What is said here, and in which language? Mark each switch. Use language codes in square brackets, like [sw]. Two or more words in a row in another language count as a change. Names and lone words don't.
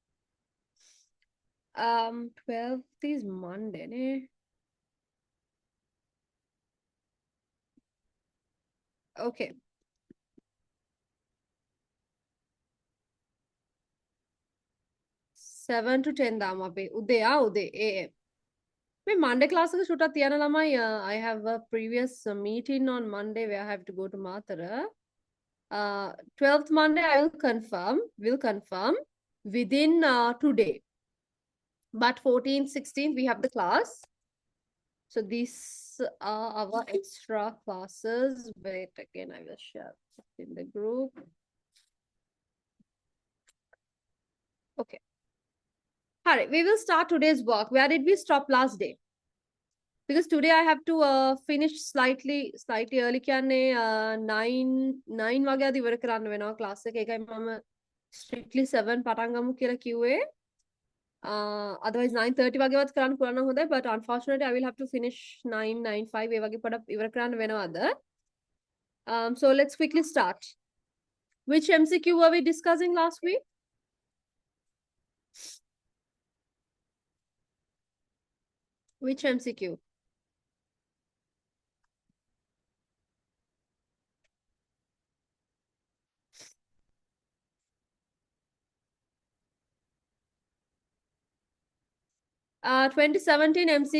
[en] 12th is Monday, ne? Okay. Seven to 10 [si] දාමු අපි. උදේ උදේ AM. මේ Monday class එක shoot තියන ළමයි [en] I have a previous meeting on Monday where I have to go to Mathura. 12th Monday I will confirm within today. But 14th, 16th we have the class. So these are our extra classes. Wait, again I will share in the group. Okay. All right, we will start today's work. Where did we stop last day? Because today I have to finish slightly early. [si] කියන්නේ 9 වගේ අද ඉවර කරන්න වෙනවා class එක. ඒකයි මම strictly 7 පටන් ගමු කියලා කිව්වේ. Otherwise 9:30 වගේවත් කරන්න පුළුවන් නම් හොඳයි, [en] but unfortunately I will have to finish 9:05 [si] ඒ වගේ පොඩක් ඉවර කරන්න වෙනවා අද. [en] So let's quickly start. Which MCQ were we discussing last week? Which MCQ? Uh, 2017 MCQ.